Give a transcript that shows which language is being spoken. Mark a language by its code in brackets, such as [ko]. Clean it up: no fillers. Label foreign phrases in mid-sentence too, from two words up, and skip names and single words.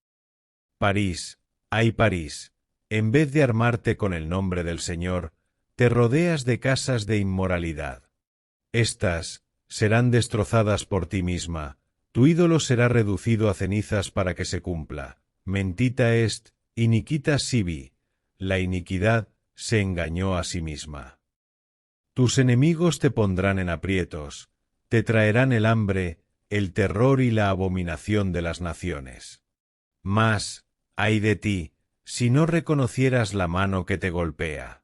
[es] París, ay París, en vez de armarte con el nombre del Señor, te rodeas de casas de inmoralidad. Estas serán destrozadas por ti misma, tu ídolo será reducido a cenizas para que se cumpla. [la] Mentita est, iniquitas sibi, [es] la iniquidad se engañó a sí misma. Tus enemigos te pondrán en aprietos, te traerán el hambre, el terror y la abominación de las naciones. Mas, ay de ti, si no reconocieras la mano que te golpea.